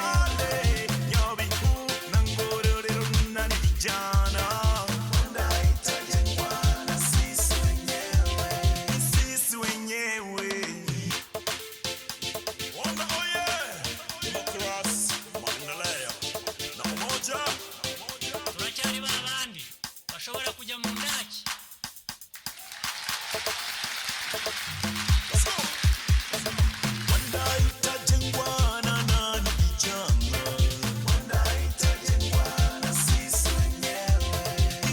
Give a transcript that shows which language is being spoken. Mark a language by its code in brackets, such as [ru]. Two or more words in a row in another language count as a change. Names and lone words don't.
[sw] Male, Nyabihu na Ngororero ni nani vijana? Wanda itajengwa na sisi wenyewe. Ni sisi wenyewe. Wanda oye! Demokrasi, maendeleo na umoja. [rw] Turacyari babandi bashobora kujya mu ndaki. [sw] Wanda itajengwa na nani vijana? Wanda itajengwa na sisi wenyewe.